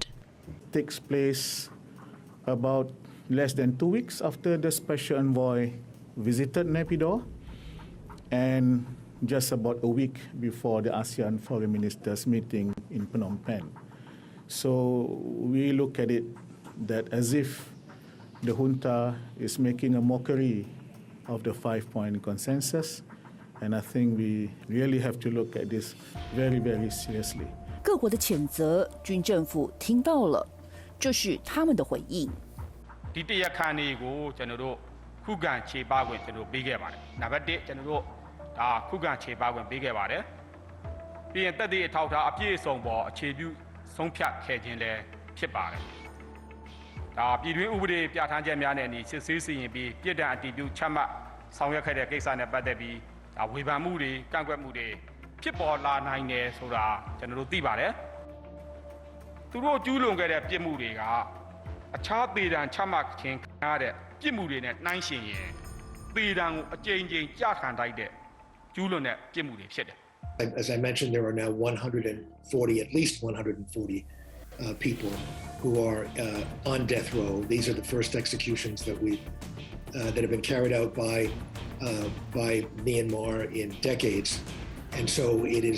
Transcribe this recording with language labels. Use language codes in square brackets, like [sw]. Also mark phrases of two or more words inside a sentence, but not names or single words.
[en] Takes place about less than 2 weeks after the special envoy visited Naypyidaw, and just about a week before the ASEAN foreign ministers meeting in Phnom Penh. So we look at it that as if the junta is making a mockery of the 5-point consensus, and I think we really have to look at this very, very seriously. [zh] 各国的谴责，军政府听到了，这是他们的回应。 [my] ဒီတရားခံတွေကိုကျွန်တော်တို့ခုခံခြေပခွင့်ကျွန်တော်ပေးခဲ့ပါတယ်။နံပါတ်1ကျွန်တော်တို့ဒါခုခံခြေပခွင့်ပေးခဲ့ပါတယ်။ပြီးရင်တက်တဲ့အ ထောက်အထားအပြည့်အစုံပေါ်အခြေပြုဆုံးဖြတ်ခဲ့ခြင်းလည်းဖြစ်ပါတယ်။ဒါပြည်တွင်းဥပဒေပြဋ္ဌာန်းချက်များနဲ့အညီစစ်ဆေးစီရင်ပြီးပြည်ထောင်အတည်ပြုချမှတ်ဆောင်ရွက်ခဲ့တဲ့ကိစ္စနဲ့ပတ်သက်ပြီးဒါဝေဖန်မှုတွေကန့်ကွက်မှုတွေဖြစ်ပေါ်လာနိုင်တယ်ဆိုတာကျွန်တော်တို့သိပါတယ်။သူတို့ကျူးလွန်ခဲ့တဲ့ပြစ်မှုတွေကအခြားသေဒဏ်ချမှတ်ခြင်းခံရတဲ့ပြစ်မှုတွေနဲ့နှိုင်းယှဉ်ရင်သေဒဏ်ကိုအကြိမ်ကြိမ်ကြခံတိုက်တဲ့ကျူးလွန်တဲ့ပြစ်မှုတွေဖြစ်တယ် [en] As I mentioned, there are now 140, at least 140 people who are on death row. These are the first executions that have been carried out by Myanmar in decades, and so it is.